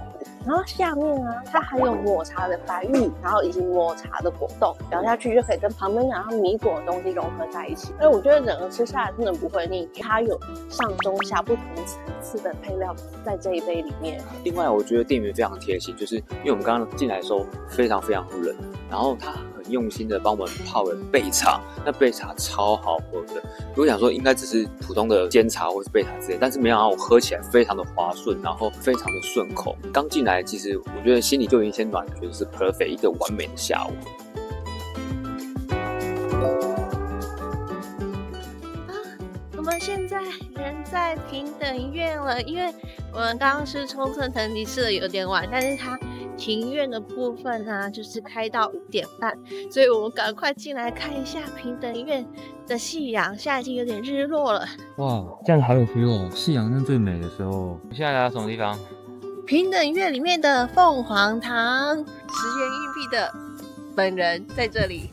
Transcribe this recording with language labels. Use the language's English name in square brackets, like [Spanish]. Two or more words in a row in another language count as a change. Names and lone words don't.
[Chinese] 然後下面啊，它還有抹茶的白玉，然後以及抹茶的果凍，咬下去就可以跟旁邊然後米果的東西融合在一起。所以我覺得整個吃下來真的不會膩，它有上中下不同層次的配料在這一杯裡面。另外，我覺得店員非常貼心，就是因為我們剛剛進來的時候非常冷，然後他很用心的幫我們泡了焙茶，那焙茶超好喝的。我想說應該只是普通的煎茶或是焙茶之類，但是沒想到我喝起來非常的滑順，然後非常的順口。剛進來其實我覺得心裡就已經先暖，覺得是 perfect 一個完美的下午。我們現在人在平等院了，因為我們剛剛是中村藤吉吃的有點晚，但是它庭院的部分呢，就是開到5點半，所以我們趕快進來看一下平等院的夕陽。現在已經有點日落了，哇，這樣好有 feel 哦！夕陽是最美的時候。你現在來到什麼地方？平等院裡面的鳳凰堂，10元硬幣的本人在這裡。